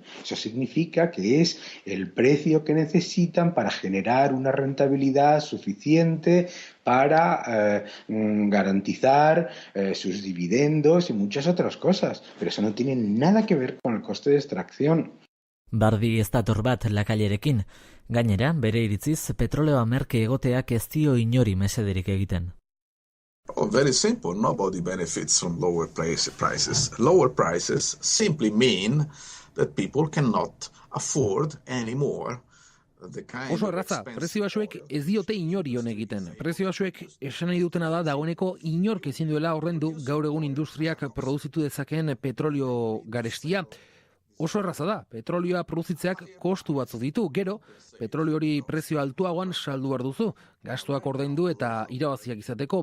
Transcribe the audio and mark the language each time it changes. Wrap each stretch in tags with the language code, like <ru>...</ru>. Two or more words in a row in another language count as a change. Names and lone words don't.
<es>Eso significa que es el precio que necesitan para generar una rentabilidad suficiente para garantizar sus dividendos y muchas otras cosas. Pero eso no tiene nada que ver con el coste de extracción.</es> <eu>Bardi ez dator bat lakailerekin. Gainera, bere iritziz, petroleoa merke egoteak ez dio inori mesederik egiten.</eu> <en>Oh, very simple. Nobody benefits from lower prices. Lower prices simply mean that people cannot afford anymore.</en> <eu>Oso erraza, prezio basuek ez diote inori hon egiten. Prezio basuek esan nahi dutena da dagoeneko inork ezin duela ordaindu gaur egun industriak produzitu dezakeen petrolio garestia. Oso erraza da, petrolioa produzitzeak kostu batzu ditu, gero, petrolio hori prezio altuagoan saldu behar duzu, gastuak ordaindu eta irabaziak izateko.</eu>